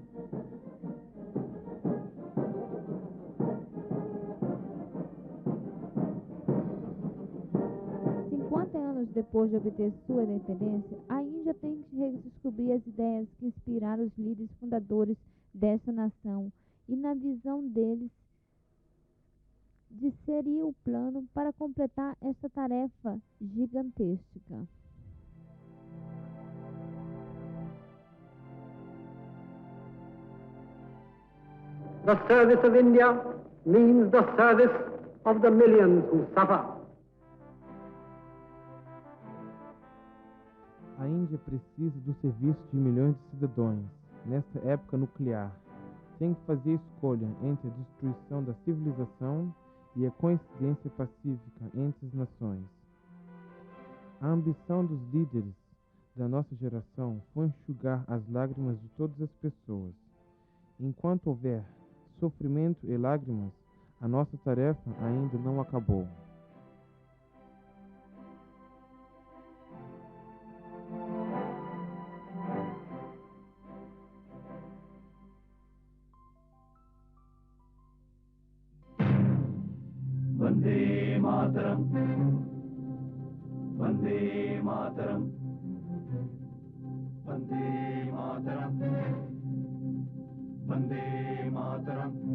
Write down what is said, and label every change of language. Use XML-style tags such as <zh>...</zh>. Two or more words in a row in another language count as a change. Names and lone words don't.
<pt>Anos depois de obter sua independência, a Índia tem que redescobrir as ideias que inspiraram os líderes fundadores dessa nação e, na visão deles, de seria o plano para completar esta tarefa gigantesca.</pt> <en>The service of India means the service of the millions who suffer.</en> <pt>A Índia precisa do serviço de milhões de cidadãos. Nesta época nuclear, tem que fazer escolha entre a destruição da civilização e a coincidência pacífica entre as nações. A ambição dos líderes da nossa geração foi enxugar as lágrimas de todas as pessoas. Enquanto houver sofrimento e lágrimas, a nossa tarefa ainda não acabou.</pt> <sa>Vande Mataram, Vande Mataram, Vande Mataram, Vande Mataram.</sa>